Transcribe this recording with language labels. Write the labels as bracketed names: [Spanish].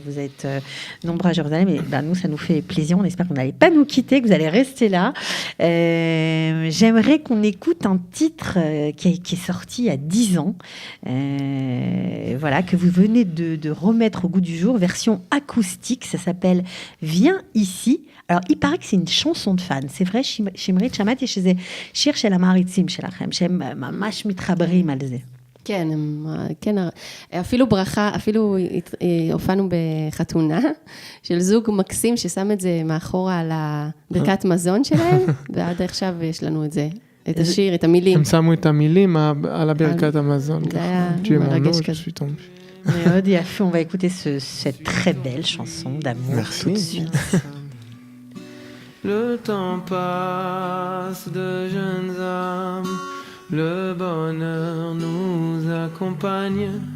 [French] Vous êtes nombreux à Jérusalem. Et nous, ça nous fait plaisir. On espère que vous n'allez pas nous quitter, que vous allez rester là. J'aimerais qu'on écoute un titre qui est sorti il y a 10 ans, voilà, que vous venez de remettre au goût du jour, version acoustique. Ça s'appelle « Viens ici ». Alors, il paraît que c'est une chanson de fan. C'est vrai, [Hebrew] שמרית, שמעתי שזה שיר של המעריצים שלכם, שהם ממש מתחברים על זה. כן, כן, אפילו ברכה, אפילו הופענו בחתונה של זוג מקסים ששם את זה מאחורה על הברכת מזון שלהם, ועד עכשיו יש לנו את זה, את השיר, את המילים. הם שמו את המילים על הברכת המזון. זה היה מרגש כזה. מאוד יפה, [French] on va écouter cette très belle chanson d'amour tout de suite. Le temps passe de jeunes âmes, le bonheur nous accompagne.